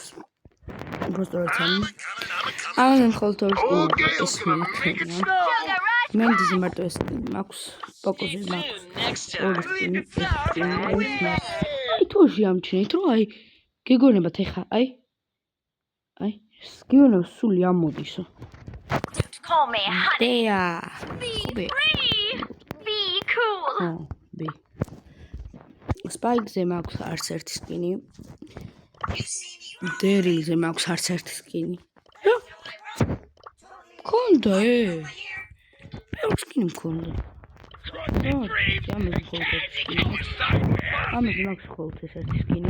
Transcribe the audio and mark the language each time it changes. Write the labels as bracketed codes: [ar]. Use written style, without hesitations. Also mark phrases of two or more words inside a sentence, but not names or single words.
[ka] უბრალოდ ამაზე მხოლოდ 2 სკინი ეს მექნია. მენდიზე მარტო ეს სკინი მაქვს. პოკოზე მაქვს 2 სკინი. აი თუში ამჩნით რომ აი გეგონებათ ეხა აი სკინო სული ამოდისო. [en] Call me honey. Be cool. Be. [ka] Spike-ზე მაქვს არც ერთი სკინი. დერიზე მაქვს არც ერთი სკინი. მქონდა ბევრი სკინი მქონდა. ამაზე მაქვს ხოლმე ეს ერთი სკინი.